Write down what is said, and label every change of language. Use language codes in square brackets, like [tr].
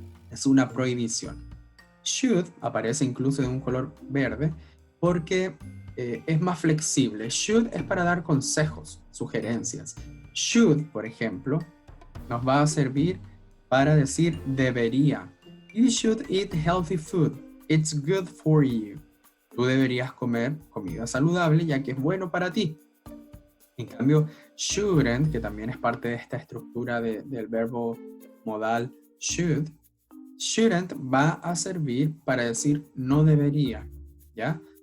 [es] Es una prohibición. Should aparece incluso de un color verde porque es más flexible. Should es para dar consejos, sugerencias. Should, por ejemplo, nos va a servir para decir debería. [en] You should eat healthy food. It's good for you. [es] Tú deberías comer comida saludable ya que es bueno para ti. En cambio, shouldn't, que también es parte de esta estructura del verbo modal should, shouldn't va a servir para decir no debería, ¿ya?